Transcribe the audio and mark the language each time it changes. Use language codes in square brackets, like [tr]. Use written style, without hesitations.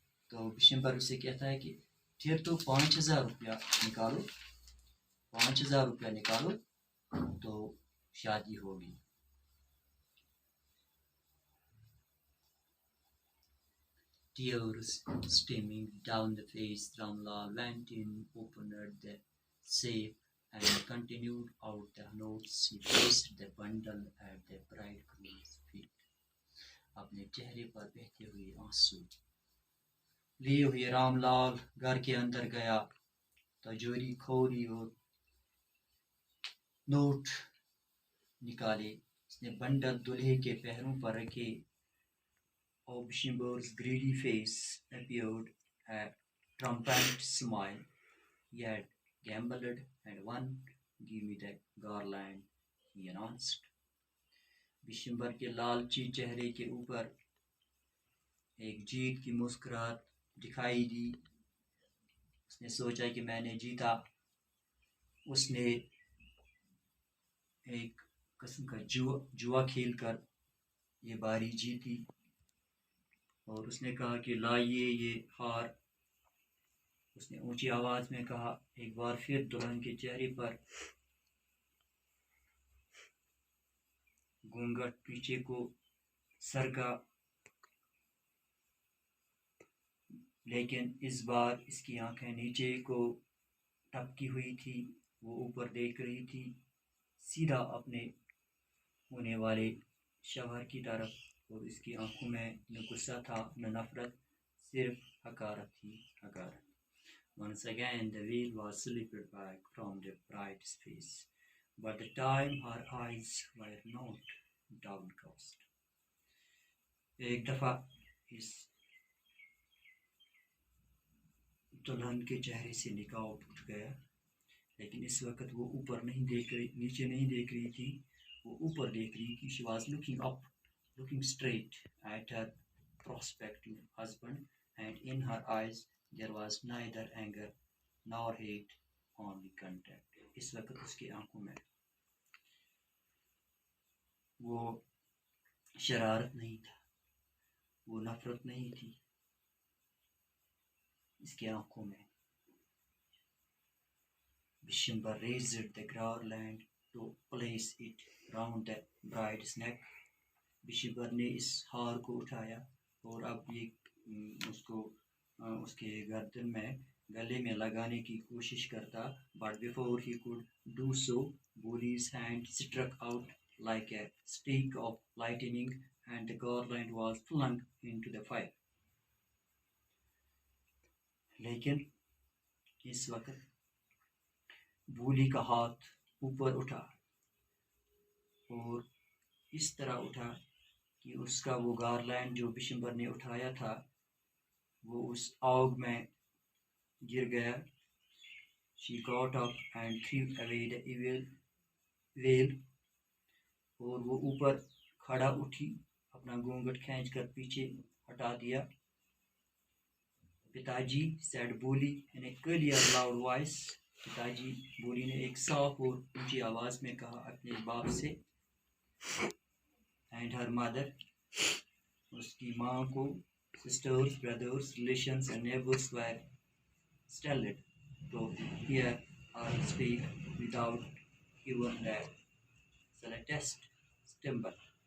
[ur] تو بشمبر اسے کہتا ہے کہ پھر تو 5000 روپیہ نکالو، 5000 روپیہ نکالو تو شادی ہوگی. [en] Tears streaming down the face, Ramlal went in, opened the safe, and continued out the notes. He placed the bundle at the bridegroom's feet. [ur] اپنے چہرے پر بہتے ہوئے آنسو لیے ہوئے رام لال گھر کے اندر گیا، تجوری کھولی اور نوٹ نکالے. اس نے بنڈل دلہے کے پیروں پر رکھے. [en] Bishimber's greedy face appeared a triumphant smile. He had gambled and won. Give me the garland, he announced. [ur] بشمبر کے لالچی چہرے کے اوپر ایک جیت کی مسکراہٹ دکھائی دی. اس نے سوچا کہ میں نے جیتا. اس نے ایک قسم کا جوا کھیل کر یہ باری جیتی، اور اس نے کہا کہ لائیے یہ ہار. اس نے اونچی آواز میں کہا. ایک بار پھر دلہن کے چہرے پر گھونگھٹ پیچھے کو سرکا، لیکن اس بار اس کی آنکھیں نیچے کو ٹپکی ہوئی تھی. وہ اوپر دیکھ رہی تھی، سیدھا اپنے ہونے والے شوہر کی طرف، اور اس کی آنکھوں میں نہ غصہ تھا نہ نفرت، صرف حقارت ہی حقارت. [en] Once again the veil was slipped back from the bride's face, but the time her eyes were not downcast. [ur] ایک دفعہ اس دلہن کے چہرے سے نقاب اٹھ گیا، لیکن اس وقت وہ اوپر نہیں دیکھ رہی، نیچے نہیں دیکھ رہی تھی، وہ اوپر دیکھ رہی تھی. [en] She was looking up, looking straight at her prospective husband, and in her eyes there was neither anger nor hate, only contempt. [ur] اس وقت اس کی آنکھوں میں وہ شرارت نہیں تھا، وہ نفرت نہیں تھی. اس کی آنکھوں میں [en] Bishimber raised the garland to place it round the bride's neck. [ur] Bishimber نے اس ہار کو اٹھایا اور اب یہ اس کے گردن میں گلے میں لگانے کی کوشش کرتا. [en] But before he could do so, Boli's hand struck out like a streak of lightning, and the garland was flung into the fire. [ur] لیکن اس وقت بولی کا ہاتھ اوپر اٹھا، اور اس طرح اٹھا کہ اس کا وہ گارلینڈ جو بشمبر نے اٹھایا تھا وہ اس آگ میں گر گیا. [en] She got up and threw away the veil. [ur] اور وہ اوپر کھڑا اٹھی، اپنا گھونگھٹ کھینچ کر پیچھے ہٹا دیا. [en] Pitaji said Boli in a clear loud voice. [ur] پتاجی بولی نے ایک صاف اور اونچی آواز میں کہا اپنے باپ سے. [en] And her mother, [ur] اس کی ماں کو, [en] sisters, brothers, relations and neighbors were startled to hear her speak without even the slightest stumble.